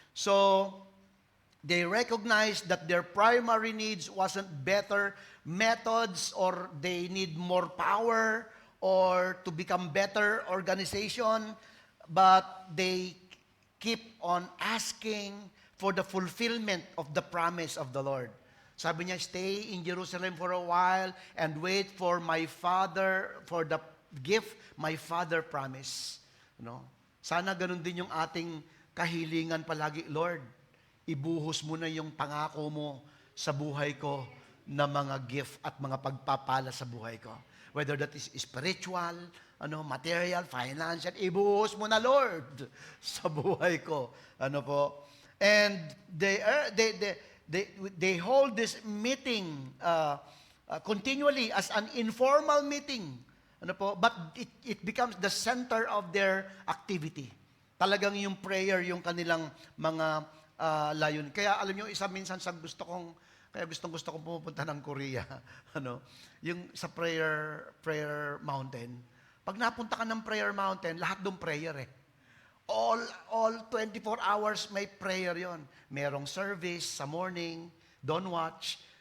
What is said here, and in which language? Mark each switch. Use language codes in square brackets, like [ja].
[en] So, they recognized that their primary needs wasn't better methods or they need more power or to become better organization, but they keep on asking for the fulfillment of the promise of the Lord. [tl] Sabi niya, [en] stay in Jerusalem for a while and wait for my Father, for the gift my Father promised. [tl] No? Sana ganun din yung ating kahilingan palagi, Lord, ibuhos mo na yung pangako mo sa buhay ko na mga gift at mga pagpapala sa buhay ko. [en] Whether that is spiritual, material, financial, [tl] ibuhos mo na, Lord, sa buhay ko. Ano po? [en] And they hold this meeting continually as an informal meeting. [tl] Ano po? [en] But it becomes the center of their activity. [tl] Talagang yung prayer, yung kanilang mga layon. Kaya alam niyo, minsan sa gusto kong pumupunta ng Korea. Yung sa prayer mountain. Pag napunta ka ng prayer mountain, lahat doon prayer eh. All 24 hours may prayer yon. Merong service sa morning, dawn watch.